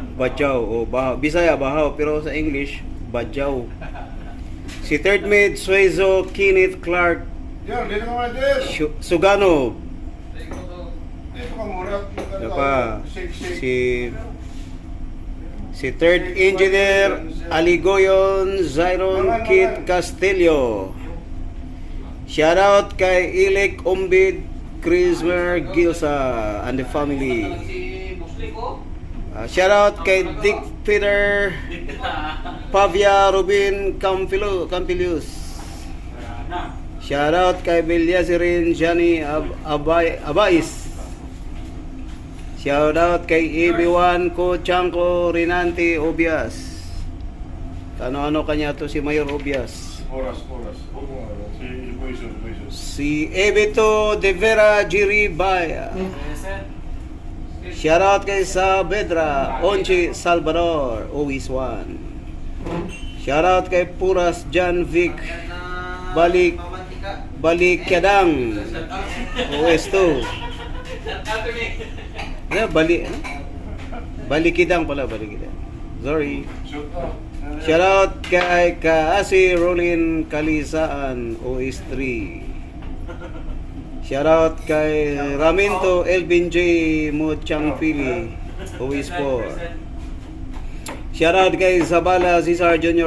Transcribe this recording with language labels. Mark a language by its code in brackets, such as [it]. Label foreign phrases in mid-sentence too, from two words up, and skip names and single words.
[tl] Badjaw. Bahaw. Bisaya bahaw, pero sa English Badjaw. Si third mate Suezo Kenneth Clark Yan, dito ka mga Sugano. Dito ka muna. Ano pa? Si third engineer Aligoyon Zyron Kit Castillo. Shoutout kay Ilek Ombid Krismer Gilsa [en] and the family. [tl] Shoutout kay Dick Peter Pavia Rubin Campilius. Shoutout kay Bilyasirin Jani Abais. Shoutout kay EB1 ko Chanko Rinanti Obias. Ano-ano kanya to si Mayor Obias. Oras. Si Boy Luison. Si Ebito De Vera Giribaya. Present. Shoutout kay Saavedra Onchi Salvador, [en] always one. [tl] Shoutout kay Puras Jan Vic Balikyadang, OS2. Yeah, Balikidang pala, Balikidang. Sorry. Shoot out. Shoutout kay Kaasi Rolin Kalisaan, OS3. Shoutout kay Raminto Elvin J. Mochangpili, OS4. Shoutout kay Zabala Cesar Jr.